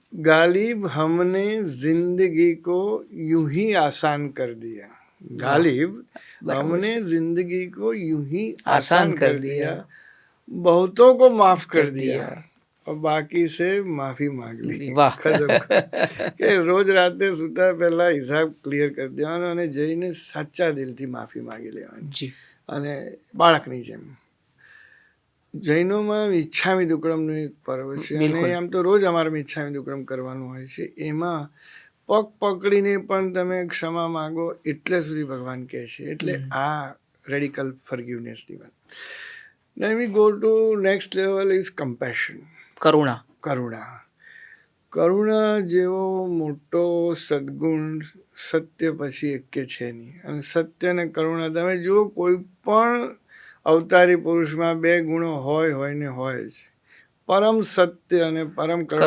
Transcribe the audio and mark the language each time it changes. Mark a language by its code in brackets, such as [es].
[hi] गालिब हमने जिंदगी को यूं ही आसान कर दिया. गालिब हमने जिंदगी को यूं ही आसान कर दिया, बहुतों को माफ कर दिया और बाकी से माफी मांग ली. [gu] વાહ. ખતમ. કે રોજ રાતે સુતા પહેલા હિસાબ ક્લિયર કરી દેવાનો અને જઈને સાચા દિલથી માફી માંગી લેવાની. જી અને બાળકની જેમ. જૈનોમાં મિચ્છામી દુક્કડમનું એક પર્વ છે અને આમ તો રોજ અમારે મિચ્છામી દુક્કડમ કરવાનું હોય છે. એમાં પગ પકડીને પણ તમે ક્ષમા માંગો એટલે સુધી ભગવાન કહે છે. એટલે આ રેડિકલ ફર્ગિવનેસની વાત. [en] Then we go to next level is compassion. [gu] કરુણા. કરુણા જેવો મોટો સદગુણ સત્ય પછી એકે છે નહીં. અને સત્ય અને કરુણા તમે જુઓ, કોઈ પણ અવતારી પુરુષમાં 2 ગુણો હોય ને હોય જ. પરમ સત્ય અને પરમ કરુણા